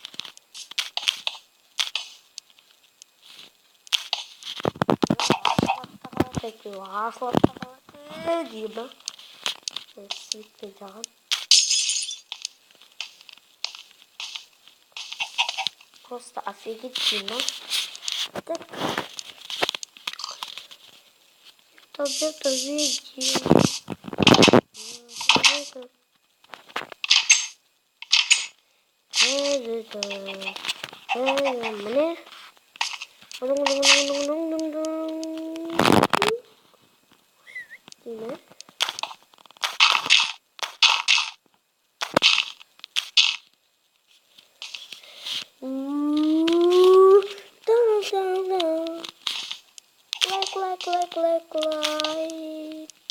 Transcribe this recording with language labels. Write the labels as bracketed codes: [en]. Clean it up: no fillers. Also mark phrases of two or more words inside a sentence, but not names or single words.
[tr] Peki asla değil mi? Kesinlikle. [ru] Просто офигительно. Так. Это видео. Мне. [tr] Yine. Like.